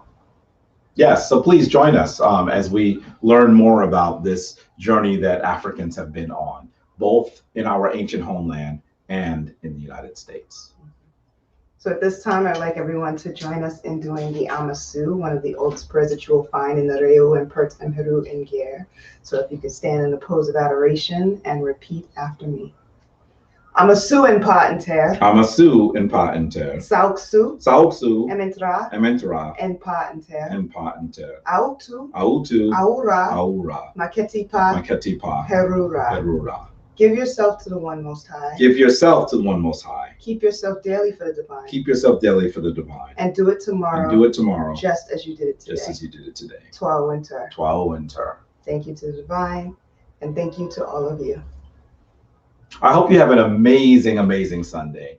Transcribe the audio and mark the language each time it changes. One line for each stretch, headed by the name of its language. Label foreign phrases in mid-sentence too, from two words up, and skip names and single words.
English: Yes, so please join us as we learn more about this journey that Africans have been on, both in our ancient homeland and in the United States. So at this time, I'd like everyone to join us in doing the Amasu, one of the oldest prayers that you will find in the Reu and Pert Emheru in Gyer. So if you could stand in the pose of adoration and repeat after me. Amasu in Pater. Amasu in Pater. Sauksu. Sauksu. Ementra. Ementra. En Pater. En Pater. Autu. Autu. Aura. Aura. Maketipa. Maketipa. Herura. Herura. Give yourself to the One Most High. Give yourself to the One Most High. Keep yourself daily for the divine. Keep yourself daily for the divine. And do it tomorrow. And do it tomorrow. Just as you did it today. Just as you did it today. Twa winter. Twa winter. Thank you to the divine, and thank you to all of you. I hope you have an amazing, amazing Sunday.